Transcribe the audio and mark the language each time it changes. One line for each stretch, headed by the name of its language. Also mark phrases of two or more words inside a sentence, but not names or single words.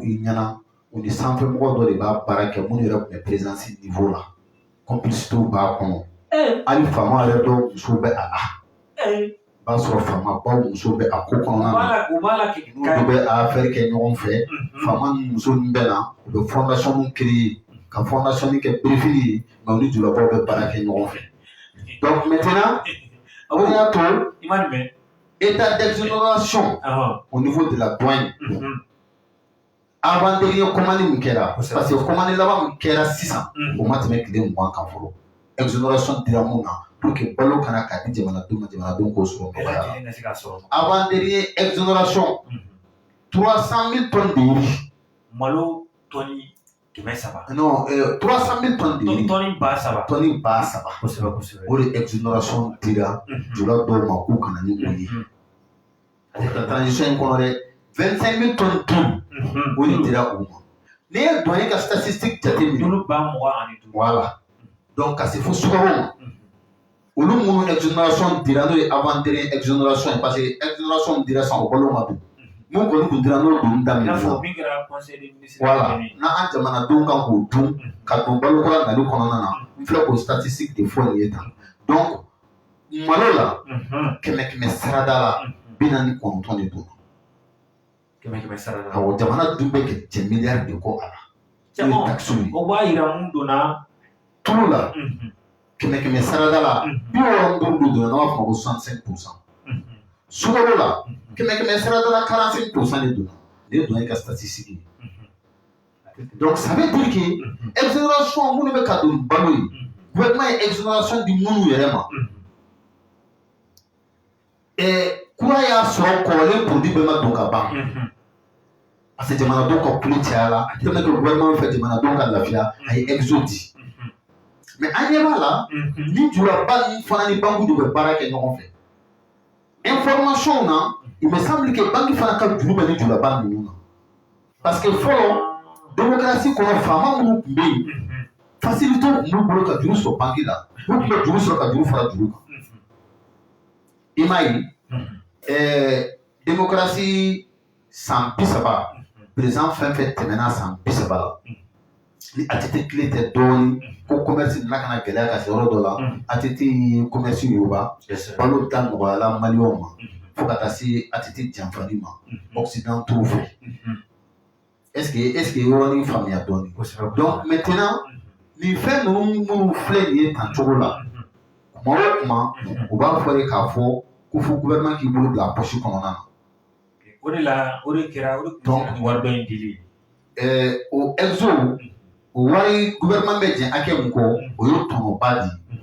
Bambara: i ɲɛna u ni sanfɛmɔgɔ dɔ de b'a baara kɛ minnu yɛrɛ tun bɛ présidence niveau la complicités b'a kɔnɔ hali faama yɛrɛ dɔw muso bɛ a la b'a sɔrɔ faamabaw muso bɛ a ko kɔnɔna na n'u bɛ a affaire kɛ ɲɔgɔn fɛ faama ni muso min bɛ na u bɛ fondation créer ka fondation kɛ birifili ye mais u ni julabaw bɛ baara kɛ ɲɔgɔn fɛ
French: donc maintenant
Bambara: o de y'a to
French: état d'exonération au niveau de la douane avant dernier commande
Bambara: min kɛra
French: parce que
Bambara: commande laban min kɛra sisan o ma tɛmɛ tile 20 kan fɔlɔ exonération dira mun na
French: pour que
Bambara: balo kana ka di jamanadenw ma jamanadenw k'o sɔrɔ nɔgɔya la
French: avant dernier exonération 300 000 tonnes de riz
Bambara: malo toni kɛmɛ saba.
French: Non, 300 000 tonnes de riz.
Bambara: Toni ba saba. Toni ba saba. O de exonération dira jula dɔw ma k'u kana ni o ye. La transition in kɔnɔ dɛ 25 000 tonnes dun o de dira u ma. N'i ye douanier ka statistique jateminɛ. Olu ba 25. Voilà. Donc ka se fo sukaro ma. Olu minnu exonération dira n'o ye
French: avant dernière exonération parce que exonération
Bambara: dira san o balo ma don. Mun kɔni kun dira n'o dun daminɛ. Voilà. N'an jamanadenw kan k'o dun ka don balokura nali kɔnɔna na n filɛ k'o statistique de fɔ nin ye tan. Donc malo la kɛmɛ sarada la 49 de don. Kɛmɛ sarada. Awɔ jamana dun bɛ kɛ 10 milliards de kɔ a la. N'o ye taxe ye. O b'a yira mun donna tulu la kɛmɛ sarada la 65 donna n'an b'a fɔ ko 65%. Sukaro la kɛmɛ sarada la 45% de donna. Ne donna i ka statistique ye.
French: Donc ça veut dire que exonération
Bambara: minnu bɛ ka don balo ye gouvernement ye exonération di minnu yɛrɛ ma. Kura y'a sɔrɔ kɔrɔlen produit bɛɛ ma don ka ban.
French: Parce que
Bambara: jamanadenw ka kule cayara
French: tellement que
Bambara: gouvernement fɛ jamanadenw ka lafiya a ye exo di. Mais an ɲɛ b'a la ni juraba ninnu fana ni banque de bɛ baara kɛ ɲɔgɔn fɛ. Information na
French: il me semble que
Bambara: banque fana ka juru bɛ ni juraba ninnu na.
French: Parce que
Bambara: fɔlɔ démocratie kɔnɔ faama minnu tun bɛ yen facilité tun b'u bolo ka juru sɔrɔ banque la u tun bɛ juru sɔrɔ ka juru fara juru kan. I m'a ye démocratie san 30 président fɛn fɛn tɛmɛna san 30 la ni ATT tile tɛ dɔɔnin ko commerce nana ka na gɛlɛya ka se yɔrɔ dɔ la ATT ye commerce yoba balo ta nɔgɔyala maliyɛnw ma fo ka taa se ATT janfali ma occidentaux fɛ.
French: Est-ce que
Bambara: yɔrɔnin faamuya dɔɔnin. Donc maintenant nin fɛn ninnu minnu filɛ nin ye tan cogo la kuma o kuma u b'a fɔ ye k'a fɔ ko fo gouvernement k'i bolo bila poche kɔnɔna na. O de la o de kɛra o de tun bɛ wari dɔ in dili. O exo o wari gouvernement bɛ jɛn hakɛ min kɔ o ye tɔnɔba di.